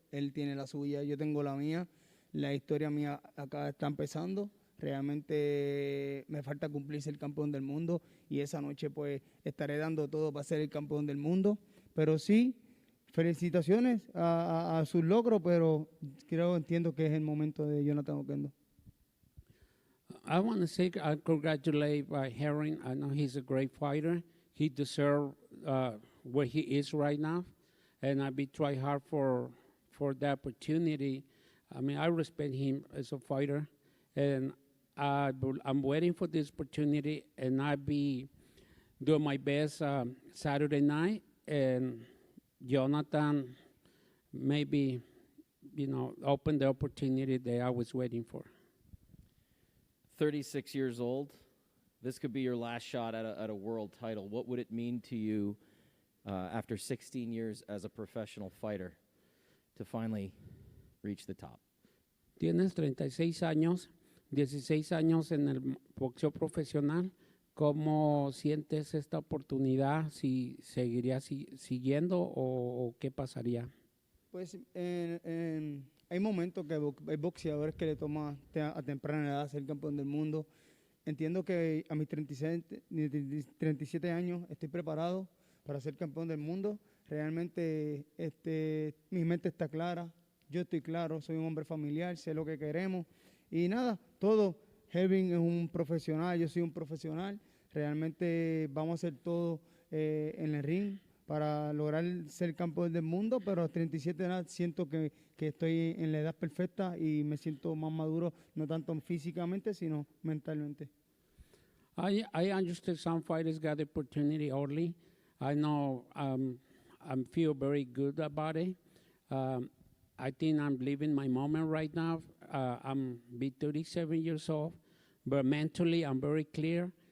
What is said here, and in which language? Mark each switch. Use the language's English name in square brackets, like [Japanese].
[Spanish] Él tiene la suya, yo tengo la mía. La historia mía acá está empezando. Realmente me falta cumplir ser el campeón del mundo y esa noche pues estaré dando todo para ser el campeón del mundo. Pero sí, felicitaciones a sus logros, pero entiendo que es el momento de Jonathan Oquendo. [English] I want to say I congratulate Herring. I know he's a great fighter. He deserves where he is right now, and I'll be trying hard for the opportunity. I mean, I respect him as a fighter, and I'm waiting for this opportunity, and I'll be doing my best Saturday night, and Jonathan maybe, open the opportunity that I was waiting for. 36 years old. This could be your last shot at a world title. What would it mean to you after 16 years as a professional fighter to finally reach the top? [Spanish] Tienes 36 años, 16 años en el boxeo profesional. ¿Cómo sientes esta oportunidad? ¿Si seguirías siguiendo o qué pasaría? Pues hay momentos que hay boxeadores que le toma a temprana edad ser campeón del mundo. Entiendo que a mis 37 años estoy preparado para ser campeón del mundo. Realmente mi mente está clara, yo estoy claro, soy un hombre familiar, sé lo que queremos. Y nada, todo. Hervin es un profesional, yo soy un profesional. Realmente vamos a hacer todo en el ring para lograr ser campeón del mundo, pero a los 37 años siento que estoy en la edad perfecta y me siento más maduro, no tanto físicamente, sino mentalmente. [English] I understand some fighters got the opportunity early. I know I feel very good about it. I think I'm living my moment right now. I'm 37 years old, but mentally I'm very clear.